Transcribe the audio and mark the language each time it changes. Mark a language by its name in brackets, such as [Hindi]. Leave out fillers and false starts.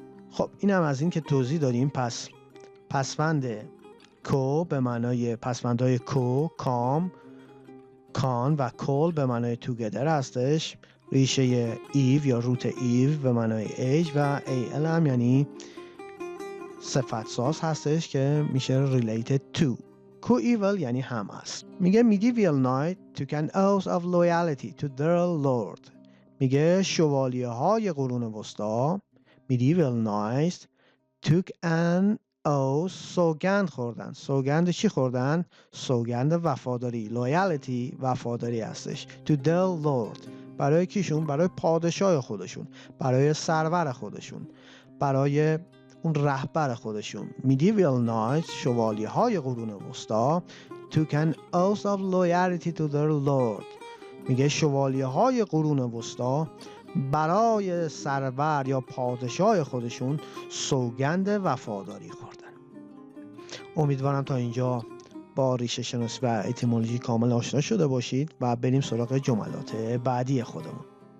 [Persian] خب این هم از این که توضیح دادیم. پس پسوند کو به معنای پسوندهای کو، کام، کان و کول به معنای together هستش. ریشه ایو یا روت ایو به معنای age و al هم یعنی صفت ساز هستش که میشه [English] related to. [Persian] coeval یعنی هم است. میگه [English] medieval knight took an oath of loyalty to their lord. [Persian] میگه شوالیه های قرون وسطا [English] medieval knights took an oath، [Persian] سوگند خوردن. سوگند چی خوردن؟ سوگند وفاداری. loyalty وفاداری هستش. [English] to their lord، [Persian] برای کیشون؟ برای پادشاه خودشون، برای سرور خودشون، برای اون رهبر خودشون. [English] medieval knights، [Persian] شوالیه های قرون وسطا [English] took an oath of loyalty to their lord. [Persian] میگه شوالیه های قرون وسطا برای سرور یا پادشاه خودشون سوگند وفاداری خوردن. امیدوارم تا اینجا با ریشه شناسی و اتیمولوژی کامل آشنا شده باشید و بریم سراغ جملات بعدی خودمون.